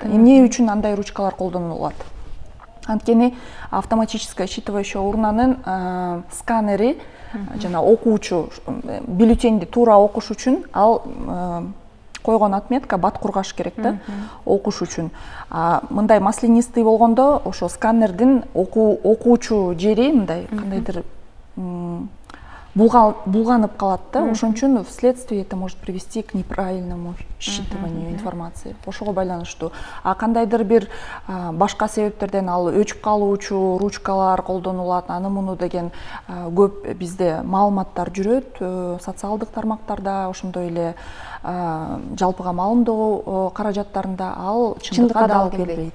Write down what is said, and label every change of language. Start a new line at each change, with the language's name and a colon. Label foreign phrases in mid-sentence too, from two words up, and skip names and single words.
Kyrgyz: Эмне үчүн андай ручкалар колдонулат? Анткени
Russian: автоматическое считывающее
Kyrgyz: урнанын сканери жана окуучу бюллетенди туура окуш үчүн ал койгон отметка бат кургаш керек да, окуш үчүн. Мындай маслянистый болгондо ошо сканердин окуучу жери мындай кандайдыр булганып калат да. Ошон үчүн
Russian: вследствие это может привести к неправильному считыванию информации.
Kyrgyz: Ошого байланыштуу. Кандайдыр бир башка себептерден ал өчүп калуучу ручкалар колдонулат, аны муну деген көп бизде маалыматтар жүрөт социалдык тармактарда, ошондой эле жалпыга маалымдоо каражаттарында ал чындыкка да алып келбейт.